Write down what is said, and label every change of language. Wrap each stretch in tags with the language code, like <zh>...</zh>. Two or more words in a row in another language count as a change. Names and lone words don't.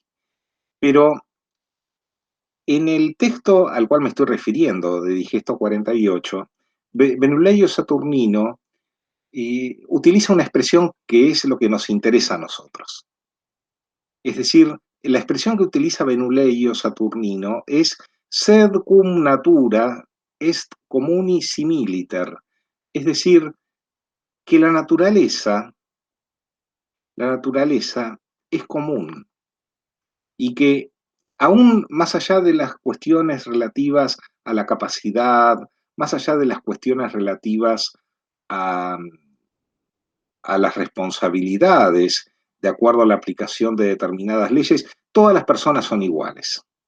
<es>Pero en el texto al cual me estoy refiriendo, de Digesto 48, Venuleio Saturnino utiliza una expresión que es lo que nos interesa a nosotros. Es decir, la expresión que utiliza Venuleio Saturnino es</es> <la>sed cum natura est communi similiter,</la> <es>es decir, que la naturaleza es común y que aún más allá de las cuestiones relativas a la capacidad, más allá de las cuestiones relativas a, a las responsabilidades de acuerdo a la aplicación de determinadas leyes, todas las personas son iguales.</es>